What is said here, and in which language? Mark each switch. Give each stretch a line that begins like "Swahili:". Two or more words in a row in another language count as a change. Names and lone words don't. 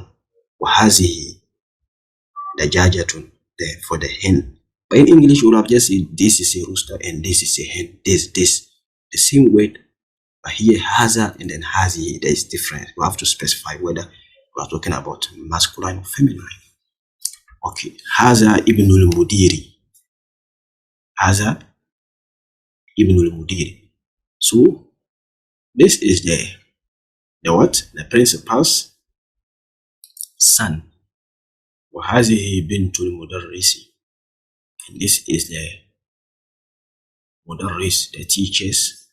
English: Wahazihi, the dajajatun, for the hen. But in English, you would have just said this is a rooster and this is a hen. This. The same word. But here, haza and then hazi, there is difference. You have to specify whether we are talking about masculine or feminine.
Arabic: Okay. هذا ابن المدير. هذا ابن المدير.
English: So, this is the what? The principal's son.
Arabic: وهذه بنت المدرس.
English: And this is the mudarris, the teachers.